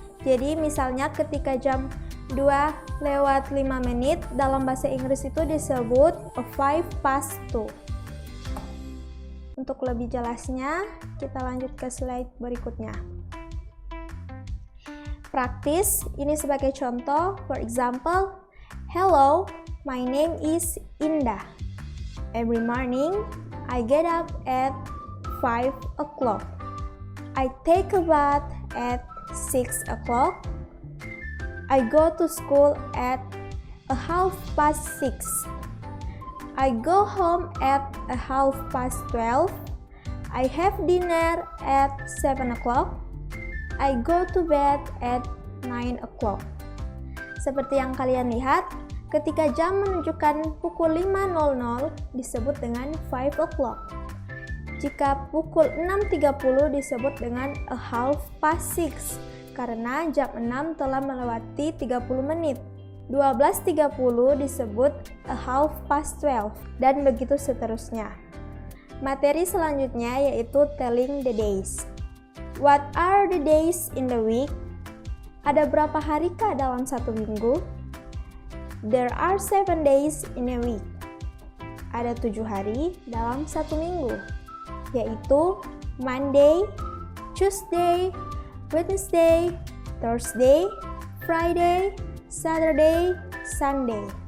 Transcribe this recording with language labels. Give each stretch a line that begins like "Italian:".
Indonesian: Jadi misalnya ketika jam 2 lewat 5 menit, dalam bahasa Inggris itu disebut
English: 5 past 2.
Indonesian: Untuk lebih jelasnya, kita lanjut ke slide berikutnya. Praktis, ini sebagai contoh.
English: For example, hello, my name is Indah. Every morning, I get up at 5 o'clock. I take a bath at 6 o'clock. I go to school at 6:30. I go home at 12:30. I have dinner at 7 o'clock. I go to bed at 9 o'clock.
Indonesian: Seperti yang kalian lihat, ketika jam menunjukkan pukul 5.00 disebut dengan 5 o'clock. Jika pukul 6.30 disebut dengan 6:30 karena jam 6 telah melewati 30 menit. 12.30 disebut 12:30 dan begitu seterusnya. Materi selanjutnya yaitu Telling the Days.
English: What are the days in the week?
Indonesian: Ada berapa harikah dalam satu minggu?
English: There are 7 days in a week.
Indonesian: Ada 7 hari dalam satu minggu, yaitu Monday, Tuesday, Wednesday, Thursday, Friday, Saturday, Sunday.